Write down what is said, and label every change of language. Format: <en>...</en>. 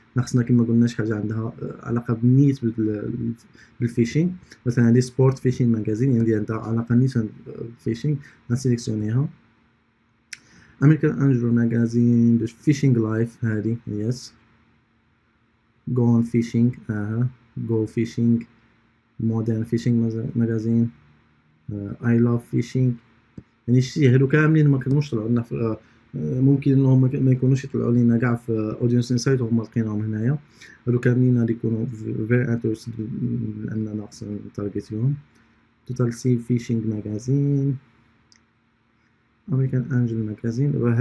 <ar>خصنا كما قلنا شي حاجه عندها علاقه بالنيت بالفيشين. مثلا هذه سبورت فيشين ماغازين يعني عندها علاقه نيت بالفيشين نسيليكسيونيها.</ar> <en>American angler magazine fishing life</en> <ar>هذه</ar> <en>Yes. Gone fishing go fishing modern fishing magazine I love fishing.</en> <ar>يعني شتي هادو كاملين ما كانوش طلعوا لنا ممكن انهم ما يكونوش يطلعوا لينا كاع في اودينس انسايت وهما لقيناهم هنايا. هادو كاملين غادي يكونوا</ar> <en>very interested</en> <ar>لاننا خصنا نتارجيتيهم.</ar> <en>total sea fishing magazine American Angel magazine.</en>